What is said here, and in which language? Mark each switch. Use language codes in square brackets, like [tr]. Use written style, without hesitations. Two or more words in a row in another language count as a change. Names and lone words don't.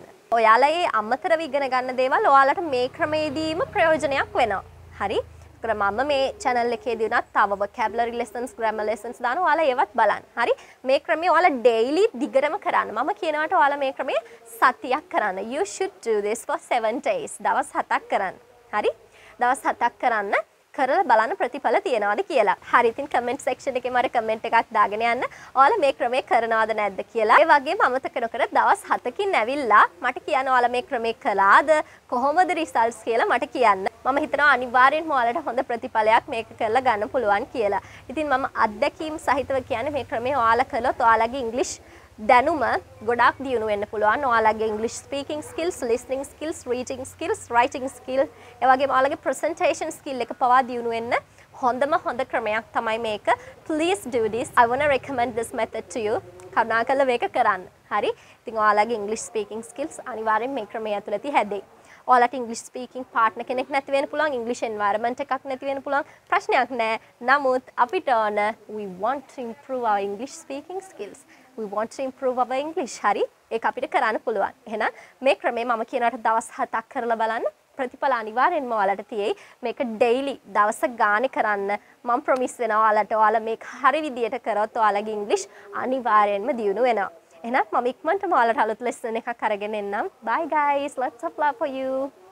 [si] ඔයාලා මේ අමතරව ඉගෙන ගන්න දේවල් ඔයාලට මේ ක්‍රමයේදීම ප්‍රයෝජනයක් වෙනවා. හරි? මම මේ channel එකේදී උනත් තව [en] vocabulary lessons grammar lessons [si] දානවා. ඔයාලා ඒවත් බලන්න. හරි? මේ ක්‍රමය ඔයාලා daily දිගටම කරන්න. මම කියනවාට ඔයාලා මේ ක්‍රමය සතියක් කරන්න. [en] You should do this for 7 days. [si] දවස් 7ක් කරන්න. හරි? දවස් 7ක් කරන්න. කරලා බලන්න ප්‍රතිඵල තියනවාද කියලා. හරි ඉතින් comment section එකේ මට comment එකක් දාගෙන යන්න. ඔයාලා මේ ක්‍රමය කරනවද නැද්ද කියලා. ඒ වගේම අමතක නොකර දවස් 7කින් ඇවිල්ලා මට කියන්න ඔයාලා මේ ක්‍රමය කළාද කොහොමද results කියලා මට කියන්න. මම හිතනවා අනිවාර්යෙන්ම ඔයාලට හොඳ ප්‍රතිඵලයක් මේක කරලා ගන්න පුළුවන් කියලා. ඉතින් මම අත්දැකීම් සහිතව කියන්නේ මේ ක්‍රමය ඔයාලා කළොත් ඔයාලගේ ඉංග්‍රීසි දැනුම ගොඩක් දියුණු වෙන්න පුළුවන්. ඔයාලගේ [en] English speaking skills, listening skills, reading skills, writing skill, [si] ඒ වගේම ඔයාලගේ [en] presentation skill [si] එක පවා දියුණු වෙන්න හොඳම හොඳ ක්‍රමයක් තමයි මේක. [en] Please do this. I want to recommend this method to you. [si] කරුණාකරලා මේක කරන්න. හරි? ඉතින් ඔයාලගේ [en] English speaking skills [si] අනිවාර්යෙන් මේ ක්‍රමය ඇතුළතදී හැදෙයි. ඔයාලට [en] English speaking partner [si] කෙනෙක් නැති වෙන්න පුළුවන්, [en] English environment [si] එකක් නැති වෙන්න පුළුවන්. ප්‍රශ්නයක් නැහැ. නමුත් අපිට ඕන [en] we want to improve our English speaking skills. We want to improve our English. [si] හරි? ඒක අපිට කරන්න පුළුවන්. එහෙනම් මේ ක්‍රමය මම කියනකට දවස් 7ක් කරලා බලන්න. ප්‍රතිඵල අනිවාර්යෙන්ම ඔයාලට තියෙයි. මේක daily දවස ගානේ කරන්න. මම promise වෙනවා ඔයාලට ඔයාලා මේක හරි විදියට කරොත් ඔයාලගේ English අනිවාර්යෙන්ම දියුණු වෙනවා. එහෙනම් මම ඉක්මනටම ඔයාලට අලුත් lesson එකක් අරගෙන එන්නම්. [en] Bye guys. Lots of love for you.